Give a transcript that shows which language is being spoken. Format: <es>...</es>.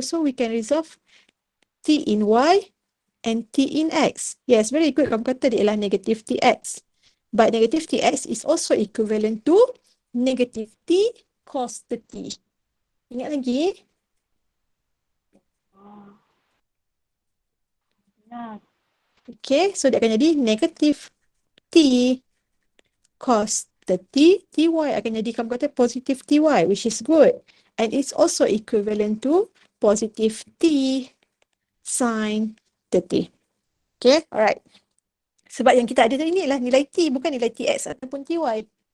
<en>So, we can resolve T in Y and T in X. Yes, very good.</en> <ms>Kamu kata dia ialah negative Tx.</ms> <en>But negative Tx is also equivalent to negative T cos 30.</en> <ms>Ingat lagi? Okay, so dia akan jadi negative T cos 30. Ty akan jadi, kamu kata positive Ty,</ms> <en>which is good. And it's also equivalent to positive T sin 30. Okay, alright.</en> <ms>Sebab yang kita ada tadi ni adalah nilai T, bukan nilai Tx ataupun Ty.</ms>